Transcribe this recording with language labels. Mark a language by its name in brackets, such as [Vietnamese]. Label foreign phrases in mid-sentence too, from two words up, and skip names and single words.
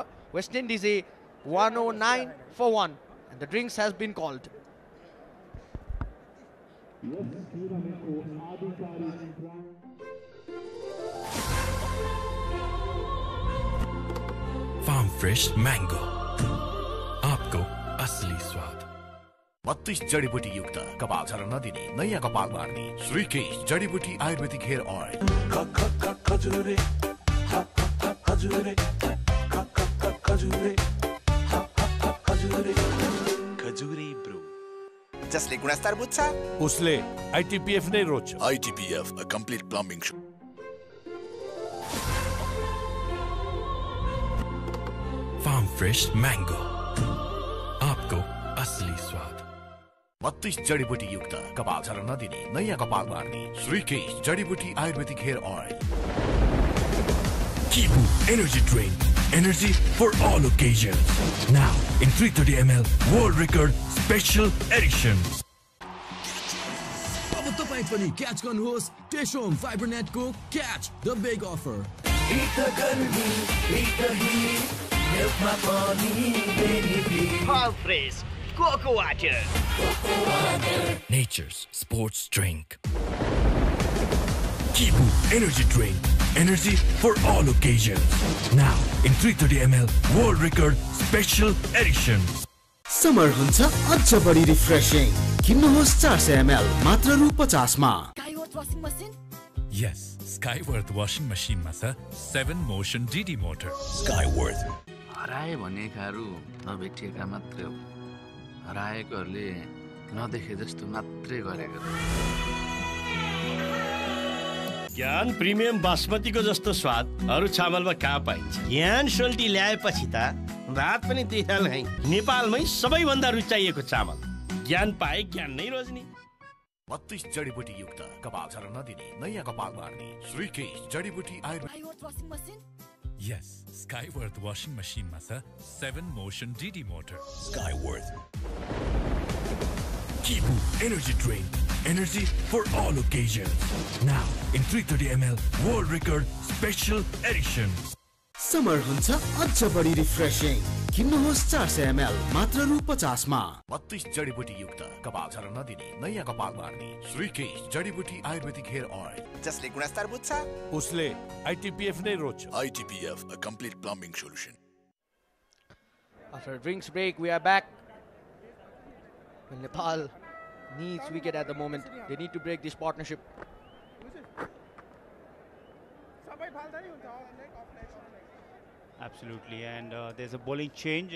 [English] West Indies a 109 for 1, and the drinks has been called. Farm fresh mango. [Hindi] आपको असली स्वाद. [Nepali] 32 जडीबुटी युक्त कपाल झर्न नदिने नयाँ कपाल बार्ने श्रीकेश जडीबुटी आयुर्वेदिक [English] hair oil. [Nepali] खजुरे खजुरे खजुरे खजुरे ब्रो. जसले गुणस्तर बुझ्छ उसले ITPF नै रोज्छ. [English] ITPF, a complete plumbing show. Farm fresh mango. [Hindi] आपको असली स्वाद. [Nepali] 32 जडीबुटी युक्त कपाल झर्न नदिने नयाँ कपाल बार्ने श्रीकेश जडीबुटी आयुर्वेदिक [English] hair oil. Kibu energy drink. Energy for all occasions. Now in 330 ml world record special edition. [Nepali] अब तपाईं पनि क्याच गर्नुहोस् टेशोम फाइबरनेटको [English] catch the big offer. All fresh cocoa water. Nature's sports drink. Kibu energy drink. Energy for all occasions. Now in 330 ml world record special edition. [Nepali] समर हुन्छ अझ बढी रिफ्रेशिङ. किन्नुहोस् 400 ml मात्र रु 50 मा. [English] Skyworth washing machine? Yes, Skyworth washing machine [Nepali] मा छ [English] 7 motion DD motor. Skyworth. [Nepali] हराए भनेकाहरू नभेटिएका मात्रै हो. हराएकोहरूले नदेखे जस्तो मात्रै गरेको. ज्ञान प्रिमियम बासमतीको जस्तो स्वाद अरू चामलमा कहाँ पाइन्छ. ज्ञान सोल्टी ल्याएपछि त रात पनि त्यही थाल है. नेपालमै सबैभन्दा रुचाइएको चामल. ज्ञान पाए ज्ञान नै रोज्ने. 32 जडीबुटी युक्त कपाल झर्न नदिने नयाँ कपाल बार्ने श्रीकेश जडीबुटी आयुर्वेदिक. [English] Skyworth washing machine? Yes, Skyworth washing machine [Nepali] मा छ [English] 7 motion DD motor. Skyworth. Kibu energy drink. Energy for all occasions. Now in 330 ml world record special edition. [Nepali] समर हुन्छ अझ बढी रिफ्रेशिङ. किन्नुहोस् 400 ml मात्र रु 50 मा. 32 जडीबुटी युक्त कपाल झर्न नदिने नयाँ कपाल बार्ने श्रीकेश जडीबुटी आयुर्वेदिक [English] hair oil. [Nepali] जसले गुणस्तर बुझ्छ उसले ITPF नै रोज्छ. [English] ITPF, a complete plumbing solution. After a drinks break, we are back. Well, Nepal needs wicket at the moment. They need to break this partnership. Absolutely, and there's a bowling change.